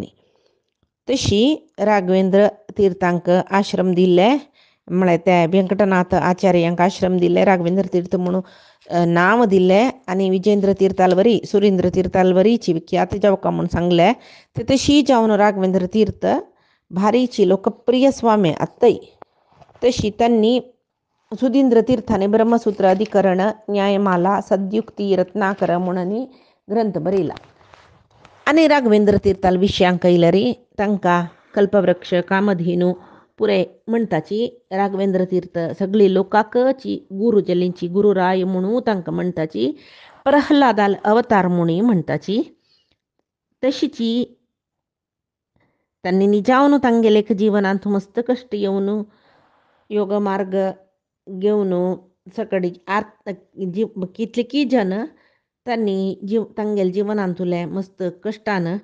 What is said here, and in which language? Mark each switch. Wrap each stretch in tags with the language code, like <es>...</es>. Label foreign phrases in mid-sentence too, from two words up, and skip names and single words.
<kok>तशी राघवेंद्र तीर्थांक आश्रम दिल्ले म्हळ्यार त्या व्यंकटनाथ आचार्यांक आश्रम दिल्ले राघवेंद्र तीर्थ म्हणून नांव दिल्लें. आनी विजयेंद्र तीर्थालवरी सुरेंद्र तीर्थालवरीची विख्यात जावका म्हणून सांगलें. ते तशी जावन राघवेंद्र तीर्थ भारीची लोकप्रिय स्वामी आत्ताय. तशी तांणी सुधींद्र तीर्थाने ब्रह्मसूत्र अधिकरण न्यायमाला सद्युक्ती रत्नाकर म्हणून ग्रंथ बरयला. आनी राघवेंद्र तीर्थाल विशयांक येयल्यार तांकां कल्पवृक्ष कामधेनू पुरे म्हणटाची. राघवेंद्र तीर्थ सगळी लोकांकची गुरू जाल्लींची गुरुराय म्हणून तांकां म्हणटाची. प्रल्हादाल अवतार म्हणून म्हणटाची. तशीची तांणी निजावन तांगेले जिवनांत मस्त कश्ट येवन योग मार्ग घेवन सकडी कितले की जन तांणी तांगेले जिवनांतुले मस्त कश्टान</kok>